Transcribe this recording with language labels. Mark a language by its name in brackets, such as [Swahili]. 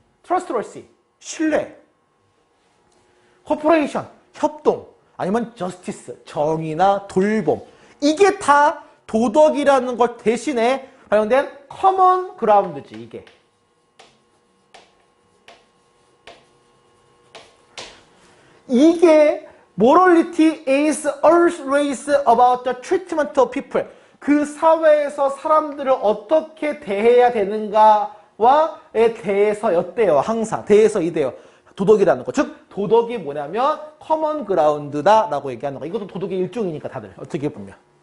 [Korean] trustworthy 신뢰, cooperation 협동 아니면 justice, 정의나 돌봄. 이게 다 도덕이라는 것 대신에 발현된 common ground지, 이게. 이게 [English] morality is always about the treatment of people. [Korean] 그 사회에서 사람들을 어떻게 대해야 되는가와에 대해서였대요. 항상. 대해서이대요. 도덕이라는 거. 즉 도덕이 뭐냐면 커먼 그라운드다 라고 얘기하는 거. 이것도 도덕의 일종이니까 다들 어떻게 보면.